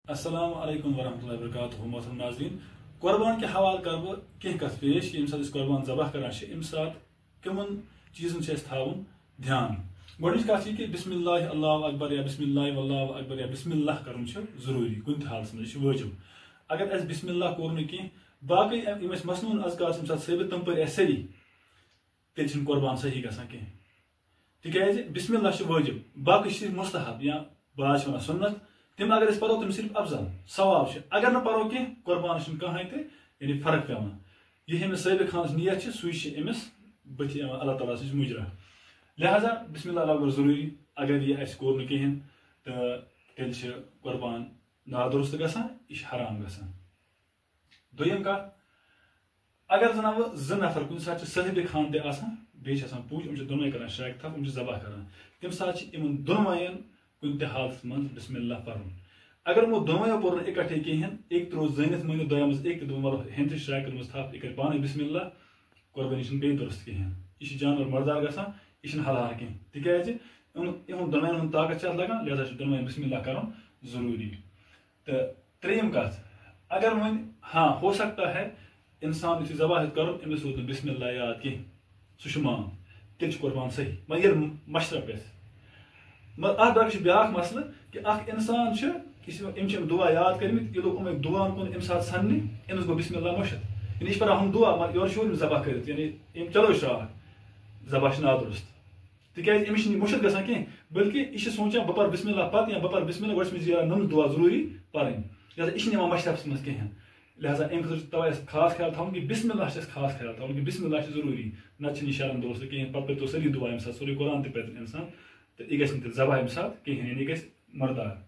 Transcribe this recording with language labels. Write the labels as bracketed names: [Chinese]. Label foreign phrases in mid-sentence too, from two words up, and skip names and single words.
[Arabic] السلام علیکم ورحمۃ اللہ وبرکاتہ [Kashmiri] محترم ناظرین قربان کے حوالہ کر بہ کینٛہہ کتھ پیش یم سات قربان ذبح کران ام سات کمن چیزن تھاون دھیان گۄڈنِچ کتھ یہ کہ [Arabic] بسم اللہ اللہ اکبر [Kashmiri] یا [Arabic] بسم اللہ واللہ اکبر [Kashmiri] یا بسم اللہ کرن ضروری کن تہ حالس مز واجب اگر اس بسم اللہ کور نہ کینٛہہ باقی یم مصنون اذکار یم سات ثابت تم پر سری تیل چھن قربان صحیح گژھان کینٛہہ تکیازِ بسم اللہ واجب باقی صرف مستحب یا بعض ونان سنت تم اگر اس پرو تم صرف افضل ثواب اگر نہ پرو کی قربان کہین تہ یعنی فرق پیوان یہ امس سابق خانس نیت سوی امس بتھ اللہ تعالیٰ سز مجرا لہذا [Arabic] بسم اللہ اکبر [Kashmiri] ضروری اگر یہ اس کور نہ کہین تو تیل قربان نادرست گژھان یہ حرام گژھان دویم کتھ اگر زن زٕ نفر کُنہِ ساتہٕ چھِ صاحبِ خان تہِ آسان بیٚیہِ چھِ آسان پوٗج یِم چھِ دۄنوَے کران شراکہِ تھپھ یِم چھِ ذبح کران تمہِ ساتہٕ چھِ یِمن دۄنوَین کُنہِ تہِ حالتس منٛز بسم اللہ پرُن اگر یِمو دۄنوَیو پوٚر نہٕ اِکٹھے کِہیٖنۍ أکۍ ترٛوو زٲنِتھ مٲنِو دۄیو منٛز أکۍ تہٕ دوٚپُن وَلہٕ ہیٚنتہِ شراکن منٛز تھپھ یہِ کرِ پانے بسم اللہ قۄربٲنی چھنہٕ بیٚیہِ درست کِہیٖنۍ یہِ چھِ جانور مردار گژھان یہِ چھنہٕ حلال کینٛہہ تِکیازِ یِہُنٛد دۄنوَین ہُنٛد طاقت چھِ اتھ لگان لہذا چھُ دۄنوَین بسم اللہ کرُن ضروٗری تہٕ ترٛیٚیِم کتھ اگر وۄنۍ [Urdu] ہاں ہو سکتا ہے [Kashmiri] انسان یُتھُے ذبح ہیٚژ کرُن أمِس روٗد نہٕ بسم اللہ یاد کینٛہہ سُہ چھُ مام تیٚلہِ چھُ قۄربان صحیح مگر ییٚلہِ مشرف گژھِ مگر اتھ برعکس چھُ بیاکھ مسلہٕ کہ اکھ انسان چھُ أمۍ چھِ دعا یاد کٔرمٕتۍ یہِ لوٚگ یِمے دعاہن کُن اَمہِ ساتہٕ سننہِ أمِس گوٚو بسم اللہ مٔشِد یعنی یہِ چھِ پران ہُم دعا مگر یورٕ چھُ أمِس ذبح کٔرِتھ یعنی أمۍ چلو شراکھ ذبح چھِ نادرست تِکیازِ أمِس چھِنہٕ یہِ مٔشِد گژھان کینٛہہ بلکہِ یہِ چھِ سونٛچان بہٕ پرٕ بسم اللہ پتہٕ یا بہٕ پرٕ بسم اللہ گۄڈٕ چھِ مےٚ یاد نٔمٕژ دعا ضروٗری پرٕنۍ لہذا یہِ چھِنہٕ یِوان مشرفس منٛز کِہیٖنۍ لہذا امہِ خٲطرٕ چھُ تَوے اَسہِ خاص خیال تھاوُن کہ بسم اللہ چھُ اَسہِ خاص خیال تھاوُن کہ بسم اللہ چھُ ضروٗری نتہٕ چھِنہٕ یہِ شرم درست کِہیٖنۍ پتہٕ پٔرۍتو سٲری دعا اَمہِ ساتہٕ سورُے قرآن تہِ پرِ اِنسان تہٕ یہِ گژھِ نہٕ تیٚلہِ ذبح اَمہِ ساتہٕ کِہیٖنۍ یعنی یہِ گژھِ مردار